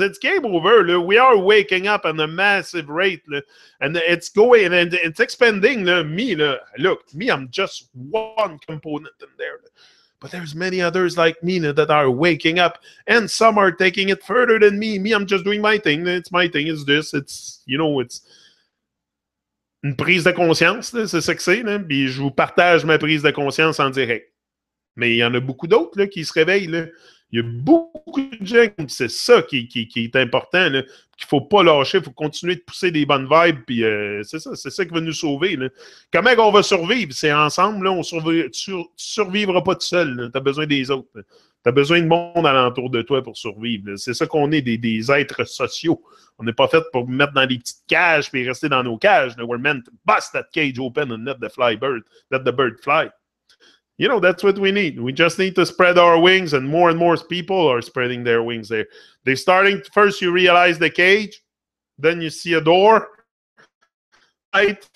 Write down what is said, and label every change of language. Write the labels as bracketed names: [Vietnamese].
[English] It's game over. We are waking up at a massive rate, and it's going and it's expanding. Look, I'm just one component in there. But there's many others like me that are waking up, and some are taking it further than me. I'm just doing my thing. It's my thing. It's this. It's [French] une prise de conscience, c'est ça que c'est. Puis je vous partage ma prise de conscience en direct. Mais il y en a beaucoup d'autres là, qui se réveillent. Là. Il y a beaucoup de gens, c'est ça qui est important, qu'il ne faut pas lâcher, il faut continuer de pousser des bonnes vibes, puis c'est ça qui va nous sauver. Là. Comment on va survivre? C'est ensemble, là, tu ne survivras pas tout seul, tu as besoin des autres. Tu as besoin de monde alentour de toi pour survivre. C'est ça qu'on est, des êtres sociaux. On n'est pas fait pour mettre dans des petites cages puis rester dans nos cages. [English] We're meant to bust that cage open and let the bird fly. You know, that's what we need. We just need to spread our wings, and more people are spreading their wings there. They're starting, first you realize the cage, then you see a door, right?